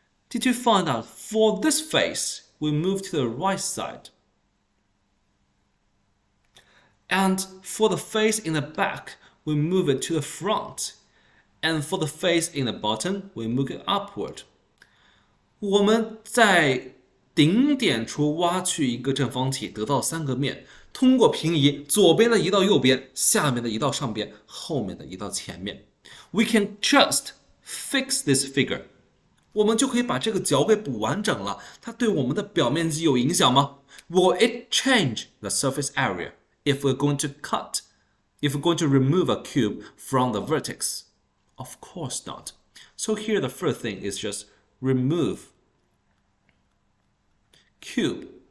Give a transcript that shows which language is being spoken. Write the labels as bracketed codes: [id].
[en] Did you find out for this face, we move to the right side? And for the face in the back, we move it to the front. And for the face in the bottom, we move it upward. [zh] 我们在顶点处挖去一个正方体，得到3个面，通过平移，左边的移到右边，下面的移到上边，后面的移到前面。 [en] We can just fix this figure. [zh] 我们就可以把这个角给补完整了。它对我们的表面积有影响吗？ [en] Will it change the surface area if we're going to remove a cube from the vertex? Of course not. So here the first thing is just remove cube